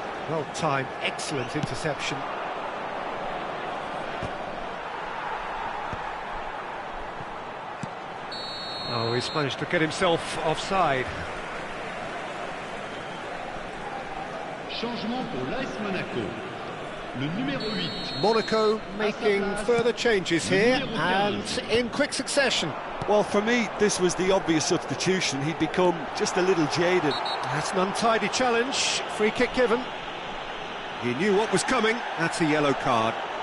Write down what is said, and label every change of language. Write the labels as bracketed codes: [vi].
[en] Well timed, excellent interception. Oh, he's managed to get himself offside. [fr] Changement pour l'AS Monaco. Le numéro 8. [en] Monaco making further changes here and in quick succession. Well, for me, this was the obvious substitution. He'd become just a little jaded. That's an untidy challenge. Free kick given. He knew what was coming. That's a yellow card.